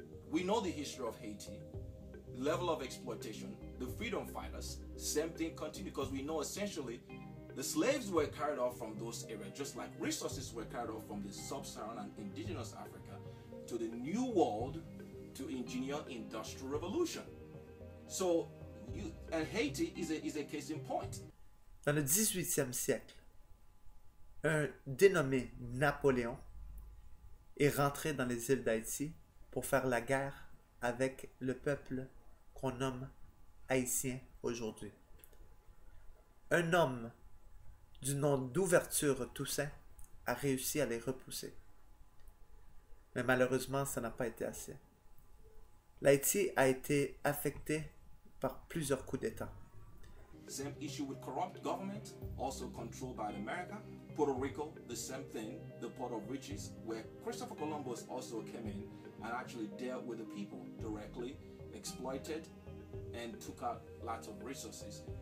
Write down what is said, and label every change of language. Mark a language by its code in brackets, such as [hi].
[en] We know the history of Haiti, level of exploitation, the freedom fighters, same thing continued, because we know essentially the slaves were carried off from those areas, just like resources were carried off from the sub-Saharan and indigenous Africa to the New World to engineer industrial revolution. So, and Haiti is a case in point. [fr] Dans le 18e siècle, un dénommé Napoléon est rentré dans les îles d'Haïti pour faire la guerre avec le peuple qu'on nomme haïtien aujourd'hui. Un homme du nom d'Ouverture Toussaint a réussi à les repousser. Mais malheureusement, ça n'a pas été assez. L'Haïti a été affecté par plusieurs coups d'État. [en] Same issue with corrupt government, also controlled by America. Puerto Rico, the same thing, the port of riches, where Christopher Columbus also came in and actually dealt with the people directly, exploited, and took out lots of resources.